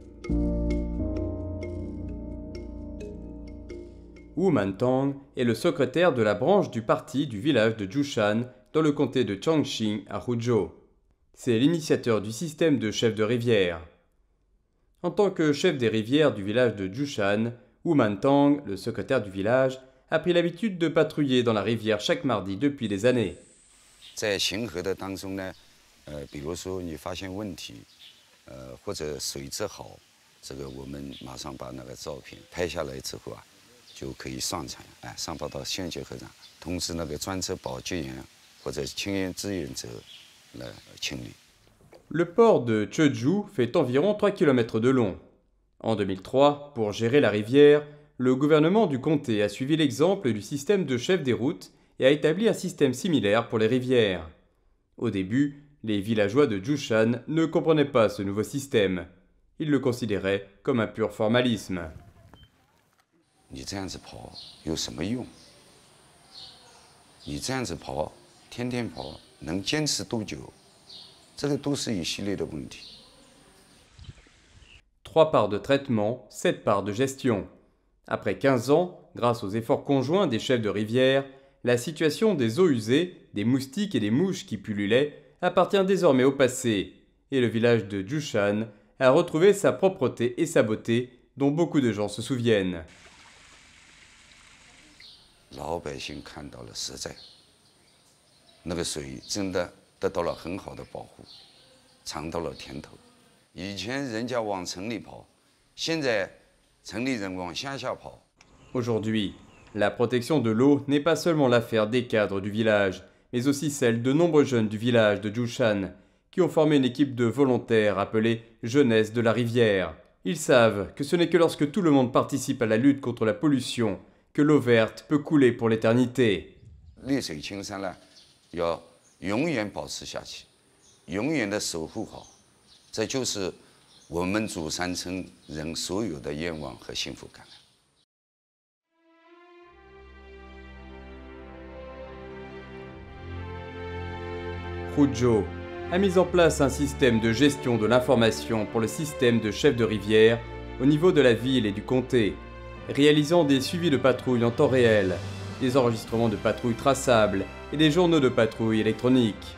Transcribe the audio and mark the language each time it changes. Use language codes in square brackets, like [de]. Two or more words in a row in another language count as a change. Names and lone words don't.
[fr] Wu Mantong est le secrétaire de la branche du parti du village de Jushan dans le comté de Chongqing à Huzhou. C'est l'initiateur du système de chef de rivière. En tant que chef des rivières du village de Jushan, Wu Mantong, le secrétaire du village, a pris l'habitude de patrouiller dans la rivière chaque mardi depuis des années. [zh] 在行河的当中呢，比如说你发现问题，或者水质好，这个我们马上把那个照片拍下来之后啊，就可以上传，上报到县级河长，通知那个专责保洁员或者清源志愿者来清理。 [fr] Le port de Chezhou fait environ 3 km de long. En 2003, pour gérer la rivière, le gouvernement du comté a suivi l'exemple du système de chef des routes et a établi un système similaire pour les rivières. Au début, les villageois de Jushan ne comprenaient pas ce nouveau système. Ils le considéraient comme un pur formalisme. [zh] 你这样子跑有什么用？你这样子跑，天天跑，能坚持多久？这个都是一系列的问题。 [fr] 3 parts de traitement, 7 parts de gestion. Après 15 ans, grâce aux efforts conjoints des chefs de rivière, la situation des eaux usées, des moustiques et des mouches qui pullulaient appartient désormais au passé, et le village de Jushan a retrouvé sa propreté et sa beauté dont beaucoup de gens se souviennent. [zh] 老百姓看到了实在，那个水真的得到了很好的保护，尝到了甜头。以前人家往城里跑，现在城里人往乡下跑。 [fr] Aujourd'hui, la protection de l'eau n'est pas seulement l'affaire des cadres du village, mais aussi celle de nombreux jeunes du village de Jushan, qui ont formé une équipe de volontaires appelée Jeunesse de la Rivière. Ils savent que ce n'est que lorsque tout le monde participe à la lutte contre la pollution que l'eau verte peut couler pour l'éternité. [zh] 绿水青山呢，要永远保持下去，永远的守护好，这就是我们主山村人所有的愿望和幸福感。 [fr] Huzhou a mis en place un système de gestion de l'information pour le système de chef de rivière au niveau de la ville et du comté, réalisant des suivis de patrouilles en temps réel des enregistrements de patrouilles traçables et des journaux de patrouille électroniques.